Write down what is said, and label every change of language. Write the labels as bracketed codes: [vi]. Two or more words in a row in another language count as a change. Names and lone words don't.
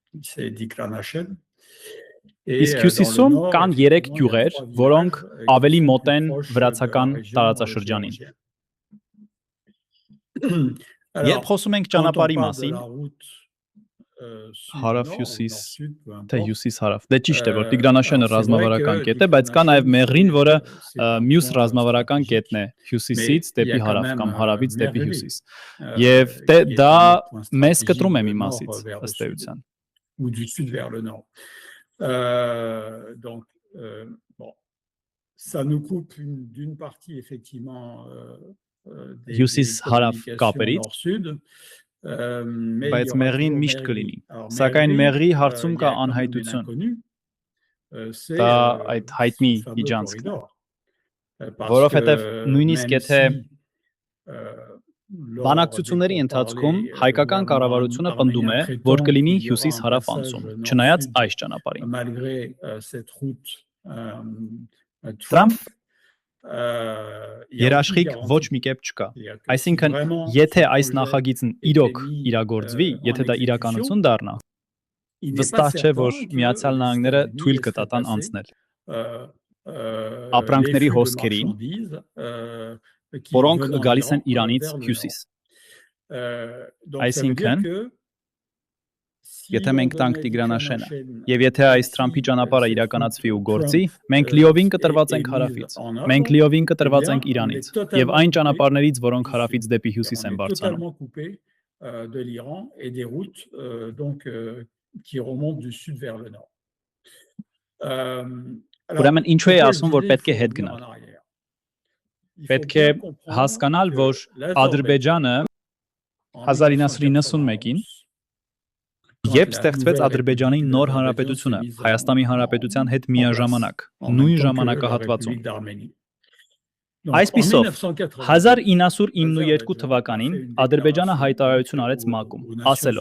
[hy] Իսկ հյուսիսում կան 3 գյուղեր, որոնք ավելի մոտ են վրացական տարածաշրջանին։ Երբ խոսում ենք ճանապարհի մասին, հարավ-հյուսիս, թե հյուսիս-հարավ, դե ճիշտ է, որ Տիգրանաշենը ռազմավարական կետ է, բայց կա նաև Մեղրին, որը մյուս ռազմավարական կետն է հյուսիսից դեպի հարավ կամ հարավից դեպի հյուսիս։ Եվ դա մեզ կտրում է մի մասից, ըստ էության։ [fr] Ou du sud vers le nord. Donc, bon, ça nous coupe d'une partie effectivement [hy] Հյուսիս-հարավ կապերից, բայց Մեղրին միշտ կլինի։ Սակայն Մեղրի հարցում կա անհայտություն։ [fr] c'est [hy] Դա այդ հայտնի [fr] ce fameux [hy] իջանցքն է, [fr] corridor. Parce [hy] որովհետև [fr] que [hy] նույնիսկ [fr] même [hy] եթե [fr] si, lors [hy] բանակցությունների [fr] des [hy] ընթացքում [fr] pourparlers, [hy] հայկական [fr] le [hy] կառավարությունը [fr] gouvernement [hy] պնդում է, [fr] arménien [hy] որ [fr] prétend [hy] կլինի [fr] qu'il y aura un [hy] հյուսիս-հարավ [fr] passage [hy] անցում, [fr] nord-sud, [hy] չնայած այս ճանապարհին։ [fr] malgré cette route Trump Trump, il y a aucune [hy] երաշխիք [fr] garantie. [hy] ոչ մի կերպ չկա։ [fr] C'est-à-dire que si [hy] Այսինքն, [fr] vraiment [hy] եթե [fr] ce [hy] այս [fr] projet [hy] նախագիծն [fr] était [hy] իրոք [fr] mis, [hy] իրագործվի, [fr] en [hy] եթե դա [fr] exécution, [hy] իրականություն դառնա, [fr] il n'est pas [hy] վստահ չէ, որ [fr] certain que [hy] Միացյալ [fr] les [hy] Նահանգները [fr] États-Unis [hy] թույլ [fr] laisseraient [hy] կտան [fr] passer, [hy] անցնել [fr] les [hy] ապրանքների [fr] flux de [hy] հոսքերին, [fr] marchandises, qui [hy] որոնք [fr] venant [hy] գալիս են [fr] d'Iran, [hy] Իրանից [fr] vers le [hy] հյուսիս։ [fr] Donc ça veut dire [hy] Այսինքն, [fr] que si [hy] եթե [fr] on [hy] մենք տանք [fr] donnait [hy] Տիգրանաշենը, [fr] Tigranashène [hy] եւ եթե այս [fr] et [hy] Թրամփի [fr] si [hy] ճանապարհը [fr] cette [hy] իրականացվի ու [fr] route [hy] գործի, [fr] Trump [hy] մենք լիովին [fr] est [hy] կտրվածենք [fr] mise [hy] հարավից։ [fr] en [hy] Մենք [fr] œuvre, [hy] լիովին [fr] eh bien, [hy] կտրվածենք [fr] on est [hy] Իրանից եւ [fr] totalement [hy] այն [fr] coupé [hy] ճանապարհներից, որոնք [fr] du [hy] հարավից [fr] sud. [hy] դեպի հյուսիս [fr] On [hy] են [fr] est [hy] բարձրանում։ [fr] totalement coupé de l'Iran et des routes qui remontent du sud vers le nord. Alors, [hy] Ուրեմն ինչու է [fr] pourquoi je [hy] ասում, որ [fr] disais, il [hy] պետք է [fr] faut [hy] հետ [fr] revenir [hy] գնալ։ [fr] en arrière? Il faut [hy] Պետք է [fr] bien comprendre [hy] հասկանալ, [fr] que [hy] որ Ադրբեջանը [fr] en [hy] 1991-ին, [fr] 1991, [hy] երբ ստեղծվեց Ադրբեջանի նոր հանրապետությունը Հայաստանի հանրապետության հետ միաժամանակ, նույն ժամանակահատվածում։ Այսպիսով, 1992 թվականին Ադրբեջանը հայտարարություն արեց ՄԱԿ-ում, ասելով.